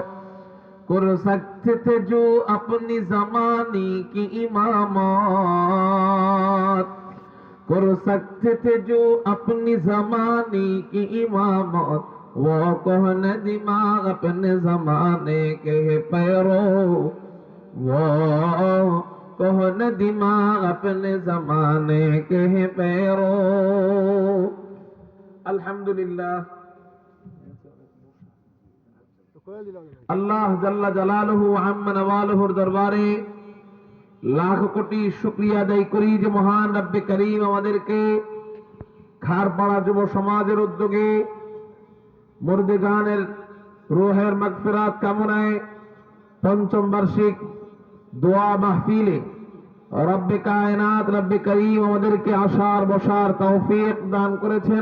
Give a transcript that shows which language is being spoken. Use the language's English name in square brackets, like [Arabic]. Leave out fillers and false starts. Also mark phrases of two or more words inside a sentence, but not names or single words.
[Urdu] کر سکتے تھے جو اپنی زمانے کی امامات، کر سکتے تھے جو اپنی زمانے کی امامات، وہ کہن دماغ اپنے زمانے کے پیرو، وہ کہن دماغ اپنے زمانے کے پیرو. الحمدللہ. [Bangla] আল্লাহ [Arabic] جل جلاله [Bangla] আম্মা নওয়ালুহুর দরবারে লাখ কোটি শুকরিয়া আদায় করি যে মহান রব্বে করিম আমাদেরকে খারপাড়া যুব সমাজের উদ্যোগে মুর্দেগানের রূহের মাগফিরাত কামনায় পঞ্চম বার্ষিক দোয়া মাহফিলে রব্বে কায়নাত রব্বে করিম আমাদেরকে আসার বসার তৌফিক দান করেছেন।